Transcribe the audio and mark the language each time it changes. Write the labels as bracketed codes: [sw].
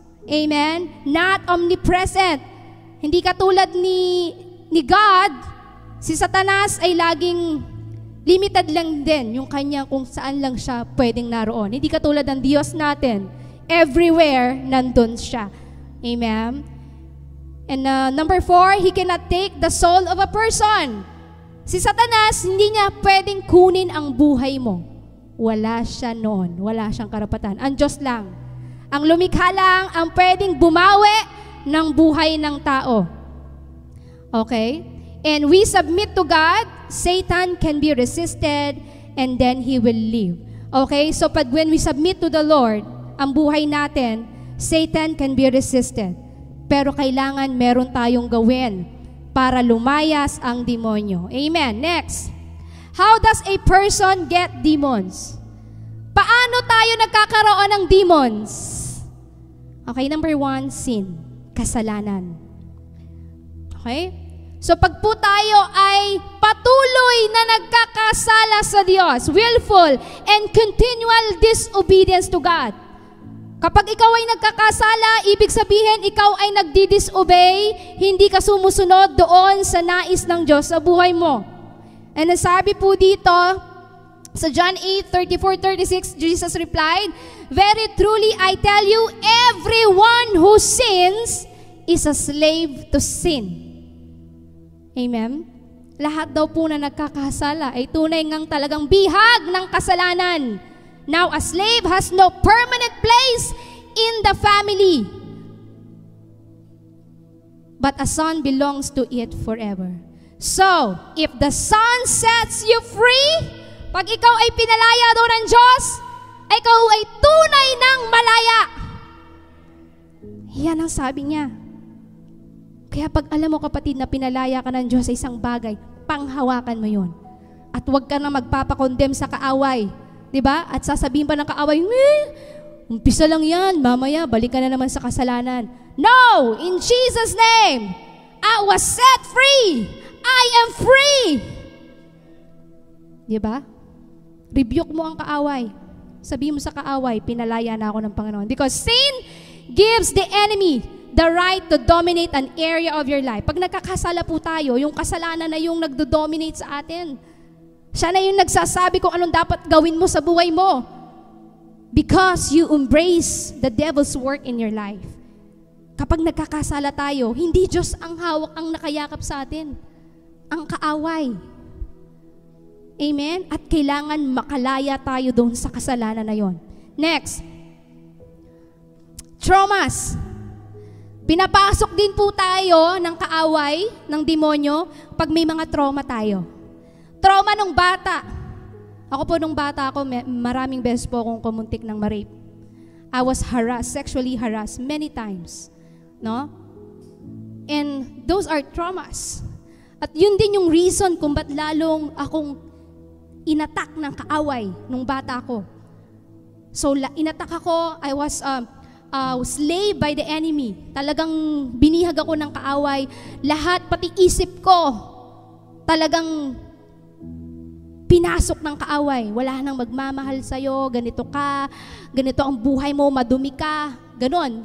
[tl] Amen? [en] Not omnipresent. [tl] Hindi katulad ni God, si Satanas ay laging limited lang din yung kanya kung saan lang siya pwedeng naroon. Hindi katulad ng Diyos natin. Everywhere, nandun siya. Amen? [en] And number 4, he cannot take the soul of a person. [tl] Si Satanas, hindi niya pwedeng kunin ang buhay mo. Wala siya noon. Wala siyang karapatan. Ang Diyos lang. Ang lumikha lang ang pwedeng bumawi ng buhay ng tao. Okay? [en] And we submit to God, Satan can be resisted and then he will leave. Okay? So when we submit to the Lord, [tl] ang buhay natin, [en] Satan can be resisted. [tl] Pero kailangan meron tayong gawin para lumayas ang demonyo. [en] Amen. Next. How does a person get demons? [tl] Paano tayo nagkakaroon ng demons? [en] Okay, number 1, sin. Kasalanan. Okay? [tl] So pag po tayo ay patuloy na nagkakasala sa Diyos, [en] willful and continual disobedience to God. [tl] Kapag ikaw ay nagkakasala, ibig sabihin ikaw ay nagdi-disobey, hindi ka sumusunod doon sa nais ng Diyos sa buhay mo. [en] And [tl] nasabi po dito, [en] sa John 8:34-36, Jesus replied, "Very truly I tell you, everyone who sins is a slave to sin." Amen? [tl] Lahat daw po na nagkakasala ay tunay ngang talagang bihag ng kasalanan. [en] Now, a slave has no permanent place in the family, but a son belongs to it forever. [tl] So, [en] if the Son sets you free, [tl] pag ikaw ay pinalaya daw ng Diyos, ikaw ay tunay ng malaya. Yan ang sabi niya. Kaya pag alam mo kapatid na pinalaya ka ng Diyos sa isang bagay, panghawakan mo yun. At huwag ka na magpapakondem sa kaaway. Diba? At sasabihin pa ng kaaway, umpisa lang yan, mamaya balik ka na naman sa kasalanan. No! [en] In Jesus' name, I was set free! I am free! [tl] Diba? Rebuke mo ang kaaway. Sabihin mo sa kaaway, pinalaya na ako ng Panginoon. [en] Because sin gives the enemy the right to dominate an area of your life. [tl] Pag nagkakasala po tayo, yung kasalanan na yung nagdo-dominate sa atin. Siya na yung nagsasabi kung anong dapat gawin mo sa buhay mo. [en] Because you embrace the devil's work in your life. [tl] Kapag nagkakasala tayo, hindi Diyos ang hawak ang nakayakap sa atin. Ang kaaway. Amen? At kailangan makalaya tayo doon sa kasalanan na yon. Next. Traumas. Pinapasok din po tayo ng kaaway, ng demonyo, pag may mga trauma tayo. Trauma nung bata. Ako po nung bata ako, maraming beses po akong kumuntik ng ma-rape. [en] I was harassed, sexually harassed many times. No? And those are traumas. [tl] At yun din yung reason kung ba't lalong akong inatak ng kaaway nung bata ako. [en] So, [tl] inatak ako, [en] I was slave by the enemy. [tl] Talagang binihag ako ng kaaway. Lahat, pati isip ko, talagang pinasok ng kaaway. Wala nang magmamahal sa'yo, ganito ka, ganito ang buhay mo, madumi ka, ganon.